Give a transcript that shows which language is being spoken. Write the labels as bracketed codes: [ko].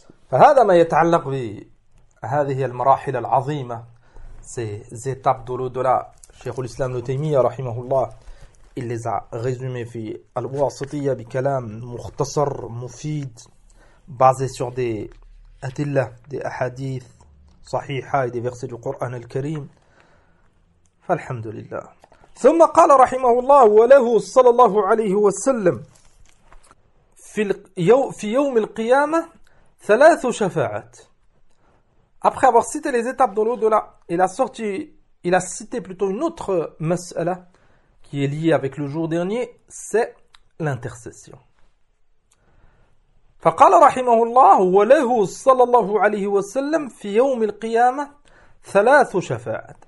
[ar] فهذا ما يتعلق بهذه المراحل العظيمة [fr] ces étapes de l'au-delà [ar] شيخ الإسلام ابن تيمية رحمه الله [fr] il les a résumé [ar] في الواسطية بكلام مختصر مفيد [fr] basé sur des [ar] أدلة des أحاديث صحيحة [fr] des versets du Coran [ar] الكريم فالحمد لله ثم قال رحمه الله وله صلى الله عليه وسلم في يوم القيامة ثلاث شفاعات. [fr] Après avoir cité les étapes de l'au-delà, il a cité plutôt une autre mas'ala qui est liée avec le jour dernier, c'est l'intercession. [ar] فقال رحمه الله وله صلى الله عليه وسلم في يوم القيامة ثلاث شفاعات.